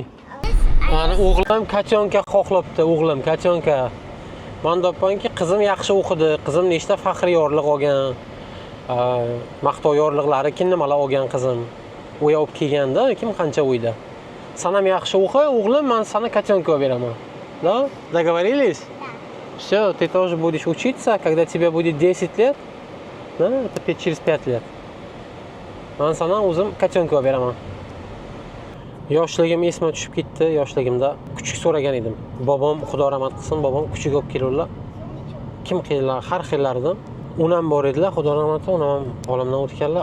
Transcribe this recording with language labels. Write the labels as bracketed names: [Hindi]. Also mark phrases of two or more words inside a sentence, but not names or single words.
[Uzbek] Mana o'g'lim kachonka xohlabdi, o'g'lim kachonka. Men doppanki qizim yaxshi o'qidi, qizim nechta faxriy yorliq olgan. Maqtov yorliqlari kim nimalar olgan qizim. O'ya olib kelganda, kim qancha o'yda. Sen ham yaxshi o'qi, o'g'lim, men sana котенка beraman. Да? [Russian] Договорились? Всё, ты тоже будешь учиться, когда тебе будет 10 лет. Да, это через 5 лет. [Uzbek] Men sana o'zim котенка beraman. Yoshligim esimga tushib ketdi. Yoshligimda kuchuk so'ragan edim. Bobom, Xudo rahmat qilsin, bobom kuchuk olib keldilar. Kim qildilar? Har xillaridan. Unam bor edilar, Xudo rahmat qilsin, unam olamdan o'tganlar.